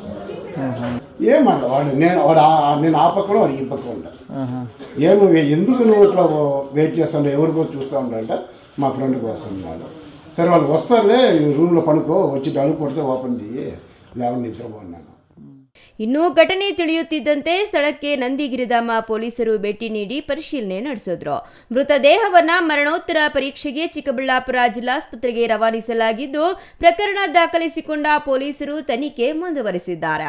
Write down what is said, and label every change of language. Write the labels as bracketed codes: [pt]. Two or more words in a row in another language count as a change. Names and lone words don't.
[te] ఏమన్నా నేను ఆ పక్కన వాడు ఈ పక్కన ఉంటా. ఎందుకు నువ్వు ఇట్లా వెయిట్ చేస్తాను, ఎవరికో చూస్తూ ఉంటాడంటే మా ఫ్రెండ్ కోసం ఉన్నాడు. సరే వాళ్ళు వస్తారులే, రూమ్లో పడుకో, వచ్చి అడుగు కొడితే ఓపెన్ చేయి, లేవని నిద్రపోన్నాను. [kn] ಇನ್ನು ಘಟನೆ ತಿಳಿಯುತ್ತಿದ್ದಂತೆ ಸ್ಥಳಕ್ಕೆ ನಂದಿಗಿರಿಧಾಮ ಪೊಲೀಸರು ಭೇಟಿ ನೀಡಿ ಪರಿಶೀಲನೆ ನಡೆಸಿದ್ರು. ಮೃತದೇಹವನ್ನ ಮರಣೋತ್ತರ ಪರೀಕ್ಷೆಗೆ ಚಿಕ್ಕಬಳ್ಳಾಪುರ ಜಿಲ್ಲಾಸ್ಪತ್ರೆಗೆ ರವಾನಿಸಲಾಗಿದ್ದು, ಪ್ರಕರಣ ದಾಖಲಿಸಿಕೊಂಡ ಪೊಲೀಸರು ತನಿಖೆ ಮುಂದುವರೆಸಿದ್ದಾರೆ.